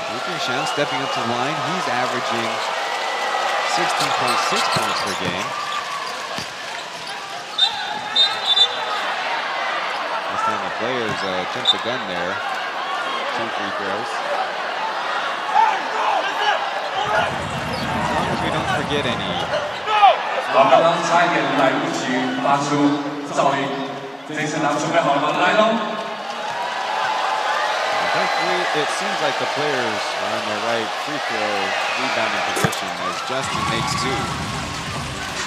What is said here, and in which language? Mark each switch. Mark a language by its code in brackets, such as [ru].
[en] Luke Shen stepping up to the line. He's averaging 16.6 points per game. This time the players jumped the gun there. 2 free throws. As long as we don't forget any. [zh] 刚刚差一点来不及发出噪音，这一次他准备好了吗？来喽！ [en] Thankfully, it seems like the players are in the right free throw rebounding position as Justin makes 2.